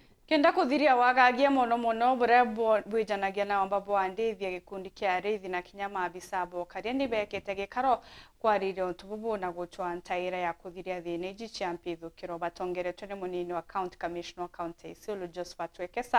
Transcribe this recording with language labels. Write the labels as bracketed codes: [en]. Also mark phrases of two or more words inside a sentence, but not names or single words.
[mer] Kenda kuthiria wagagia mono bure bwijanagia na ambapo andithia gikundi kia arithi na kinya maabisa bokaria ni bekete gikaro kwarire untububu na guchwa ntaira ya kuthiria thineji cia mpithukiro batongeretwe ni munini wa [en] county commissioner [mer] county Isiolo Josephat Wekesa.